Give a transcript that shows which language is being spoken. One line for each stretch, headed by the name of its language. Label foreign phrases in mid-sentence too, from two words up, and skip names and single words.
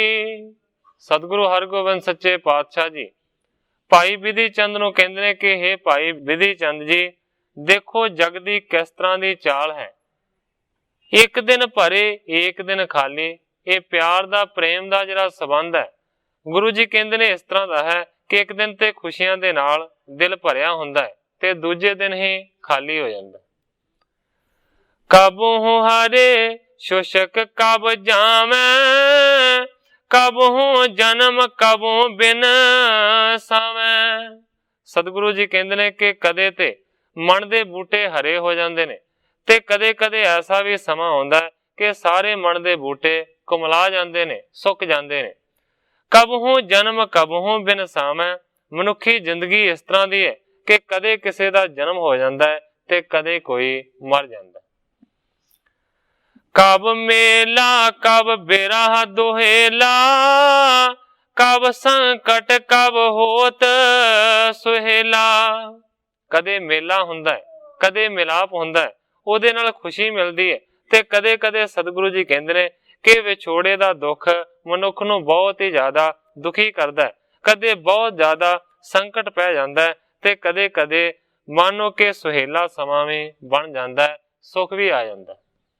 Punjabi: ਸਤਿਗੁਰੂ ਹਰਗੋਬਿੰਦ ਸੱਚੇ ਪਾਤਸ਼ਾਹ ਜੀ ਭਾਈ ਬਿਧੀ ਚੰਦ ਨੂੰ ਕਹਿੰਦੇ ਨੇ ਕਿ ਹੇ ਭਾਈ ਬਿਧੀ ਚੰਦ ਜੀ, ਦੇਖੋ ਜੱਗ ਦੀ ਕਿਸ ਤਰ੍ਹਾਂ ਦੀ ਚਾਲ ਹੈ, ਇੱਕ ਦਿਨ ਭਰੇ ਇੱਕ ਦਿਨ ਖ਼ਾਲੀ। ਯੇ ਪਿਆਰ ਦਾ ਪ੍ਰੇਮ ਦਾ ਜਿਹੜਾ ਸੰਬੰਧ ਹੈ, ਗੁਰੂ ਜੀ ਕਹਿੰਦੇ ਨੇ ਇਸ ਤਰ੍ਹਾਂ ਦਾ ਹੈ ਕਿ ਇੱਕ ਦਿਨ ਤੇ ਖੁਸ਼ੀਆਂ ਦੇ ਨਾਲ ਦਿਲ ਭਰਿਆ ਹੁੰਦਾ ਹੈ ਤੇ ਦੂਜੇ ਦਿਨ ਹੀ ਖ਼ਾਲੀ ਹੋ ਜਾਂਦਾ।
Braj: कब हूँ हरे शुशक कब जावें, कब हूँ जन्म कब हूँ बिन सावें।
Punjabi: ਸਤਿਗੁਰੂ ਜੀ ਕਹਿੰਦੇ ਨੇ ਕਿ ਕਦੇ ਤੇ ਮਨ ਦੇ ਬੂਟੇ ਹਰੇ ਹੋ ਜਾਂਦੇ ਨੇ ਤੇ ਕਦੇ ਕਦੇ ਐਸਾ ਭੀ ਸਮਾਂ ਹੁੰਦਾ ਹੈ ਕਿ ਸਾਰੇ ਮਨ ਦੇ ਬੂਟੇ ਕੁਮਲਾ ਜਾਂਦੇ ਨੇ, ਸੁੱਕ ਜਾਂਦੇ ਨੇ।
Braj: कब हूँ जन्म कब हूँ बिन सावें।
Punjabi: ਮਨੁੱਖੀ ਜ਼ਿੰਦਗੀ ਇਸ ਤਰ੍ਹਾਂ ਦੀ ਹੈ ਕਿ ਕਦੇ ਕਿਸੀ ਦਾ ਜਨਮ ਹੋ ਜਾਂਦਾ ਹੈ ਤੇ ਕਦੇ ਕੋਈ ਮਰ ਜਾਂਦਾ।
Braj: कब मेला कब बिरह दुहेला, कब संकट कब होत सुहेला।
Punjabi: ਕਦੇ ਮੇਲਾ ਹੁੰਦਾ ਹੈ, ਕਦੇ ਮਿਲਾਪ ਹੁੰਦਾ ਹੈ, ਓਦੇ ਨਾਲ ਖੁਸ਼ੀ ਮਿਲਦੀ ਹੈ ਤੇ ਕਦੇ ਕਦੇ ਸਤਿਗੁਰੂ ਜੀ ਕਹਿੰਦੇ ਨੇ ਕਿ ਵਿਛੋੜੇ ਦਾ ਦੁੱਖ ਮਨੁੱਖ ਨੂੰ ਬਹੁਤ ਹੀ ਜ਼ਿਆਦਾ ਦੁਖੀ ਕਰਦਾ ਹੈ। ਕਦੇ ਬਹੁਤ ਜ਼ਿਆਦਾ ਸੰਕਟ ਪੈ ਜਾਂਦਾ ਹੈ ਤੇ ਕਦੇ ਕਦੇ ਮਾਨੋ ਕਿ ਸੁਹੇਲਾ ਸਮਾਂ ਭੀ ਬਣ ਜਾਂਦਾ ਹੈ, ਸੁੱਖ ਭੀ ਆ ਜਾਂਦਾ ਹੈ।